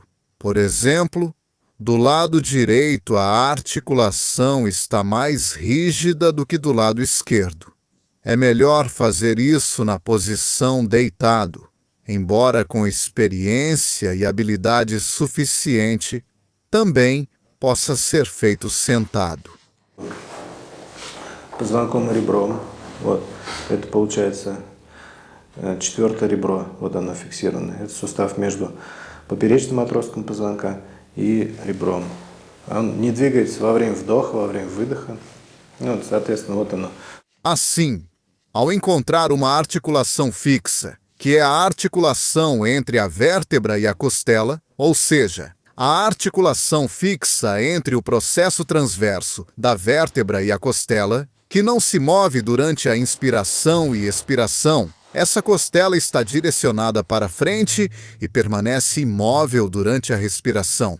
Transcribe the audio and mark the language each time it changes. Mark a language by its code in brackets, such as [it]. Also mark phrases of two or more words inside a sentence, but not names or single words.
[pt] Por exemplo, do lado direito a articulação está mais rígida do que do lado esquerdo. É melhor fazer isso na posição deitado, embora com experiência e habilidade suficiente, também possa ser feito sentado. [ru] Позвонком ребром, вот, это получается четвертое ребро, вот оно фиксировано. Это сустав между поперечным отростком позвонка и ребром. Он не двигается во время вдоха, во время выдоха. Ну, соответственно, вот оно. [pt] Assim, ao encontrar uma articulação fixa, que é a articulação entre a vértebra e a costela, ou seja, a articulação fixa entre o processo transverso da vértebra e a costela, que não se move durante a inspiração e expiração, essa costela está direcionada para frente e permanece imóvel durante a respiração.